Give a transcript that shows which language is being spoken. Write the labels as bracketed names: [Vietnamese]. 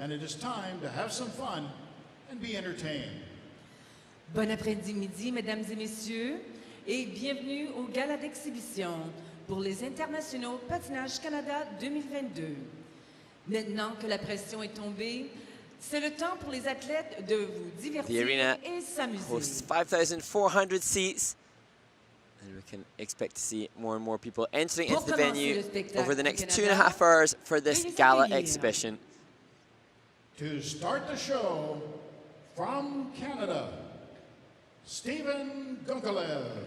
[English] And it is time to have some fun and be entertained. [French] Bon après-midi, mesdames et messieurs, et bienvenue au Gala d'exhibition pour les Internationaux Patinage Canada 2022. Maintenant que la pression est tombée, c'est le temps pour les athlètes de vous divertir et s'amuser. [English] Hosts 5,400 seats, and we can expect to see more and more people entering into the venue over the next 2.5 hours for this Gala exhibition. To start the show, from Canada, Stephen Gonkalev.